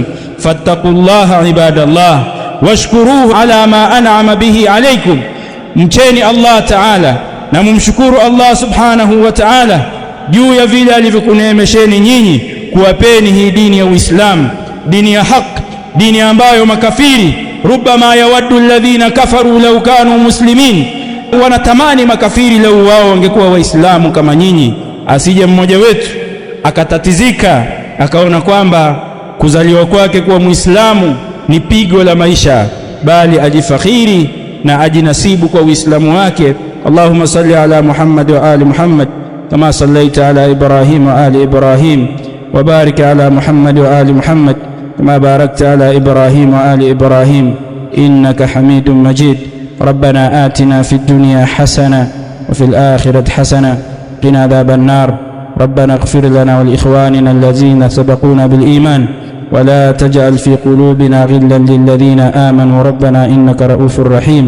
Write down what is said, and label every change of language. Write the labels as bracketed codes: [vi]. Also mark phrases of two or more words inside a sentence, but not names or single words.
[ar] فاتقوا الله عباد الله واشكروه على ما أنعم به عليكم, [sw] mcheni [ar] الله تعالى [sw] na mumshukuru [ar] الله سبحانه وتعالى [sw] juu ya vile alivyokuneemesheni nyinyi kuwapeni hii dini ya Uislamu, dini ya haki, dini ambayo makafiri [ar] ربما يود الذين كفروا لو كانوا مسلمين, [sw] wanatamani makafiri lau wao wangekuwa waislamu kama nyinyi. Asije mmoja wetu akatatizika akaona kwamba kuzaliwa kwake kuwa muislamu ni pigo la maisha, bali ajifakhiri na ajinasibu kwa uislamu wake. [ar] اللهم صل على محمد وآل محمد كما صليت على إبراهيم وآل إبراهيم وبارك على محمد وآل محمد كما باركت على إبراهيم وآل إبراهيم إنك حميد مجيد. ربنا آتنا في الدنيا حسنة وفي الآخرة حسنة قنا عذاب النار. ربنا اغفر لنا ولإخواننا الذين سبقونا بالإيمان ولا تجعل في قلوبنا غلا للذين آمنوا ربنا إنك رؤوف رحيم.